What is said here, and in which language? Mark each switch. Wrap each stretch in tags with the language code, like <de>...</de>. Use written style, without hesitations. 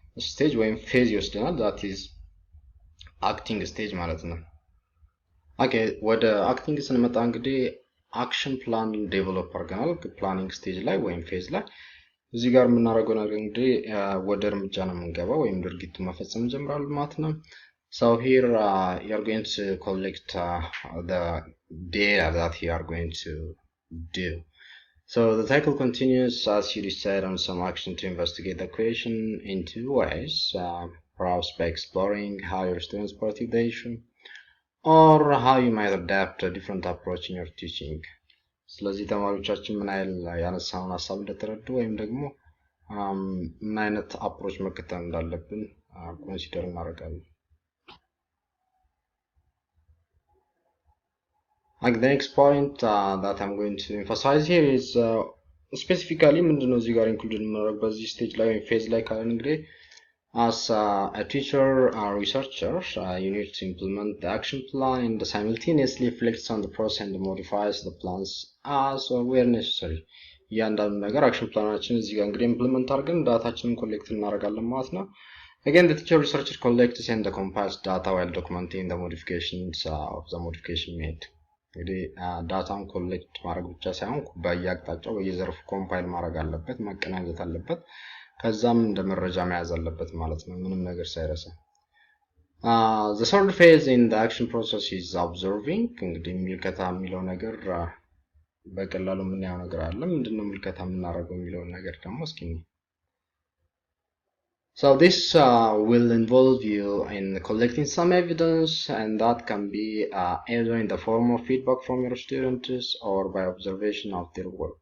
<am>ስቴጅ ወይም ፌዝ ይወስደናል።</am> <en>that is acting stage</en> <am>ማለት ነው። ኦኬ ወደ አክቲንግ ስንመጣ እንግዲህ አክሽን ፕላን ዴቨሎፕ አድርገናል ፕላኒንግ ስቴጅ ላይ ወይም ፌዝ ላይ። እዚህ ጋር የምናደርገው ነገር እንግዲህ ወደ እርምጃ ነው የምንገባው ወይም ድርጊቱን መፈጸም እንጀምራለን ማለት ነው።</am> <en>So here you are going to collect the data that you are going to do. So the cycle continues as you decide on some action to investigate the question in two ways, perhaps by exploring how your students perceive the issue or how you might adapt a different approach in your teaching.</en> <am>ስለዚህ ተማሪዎቻችን ምን አይል ያነሳውን ሐሳብ እንደተረዱ ወይም ደግሞ ምን አይነት አፕሮች መከተል እንዳለብን ኮንሲደር እናደርጋለን።</am> <en>Like the next point that I'm going to emphasize here is specifically</en> <am>ምንድነው እዚህ ጋር ኢንክሉድ እናደርግ በዚህ ስቴጅ ላይ ወይም ፌዝ ላይ ካለን እንግዲህ</am> <en>as a teacher or researcher you need to implement the action plan and simultaneously reflects on the process and modifies the plans as where necessary.</en> <am>እያንዳንዱ ነገር አክሽን ፕላናችን እዚህ ጋር እንግዲህ ኢምፕሊመንት አድርገን ዳታችንን ኮሌክት እናደርጋለን ማለት ነው።</am> <en>Again, the teacher researcher collects and compiles data while documenting the modifications of the modification made.</en> <am>እንግዲህ ዳታን ኮሌክት ማድረግ ብቻ ሳይሆን በየአቅጣጫው በየዘርፉ ኮምፓይል ማድረግ አለበት፣ ማቀናጀት አለበት፣ ከዛም እንደ መረጃ መያዝ አለበት ማለት ነው ምንም ነገር ሳይረሳ።</am> <en>The third phase in the action process is observing.</en> <am>እንግዲህ ምልከታ የሚለው ነገር በቀላሉ የምናየው ነገር አለ። ምንድነው ምልከታ የምናደርገው የሚለው ነገር ደግሞ እስኪ</am> <en>So this will involve you in collecting some evidence, and that can be either in the form of feedback from your students or by observation of their work.</en>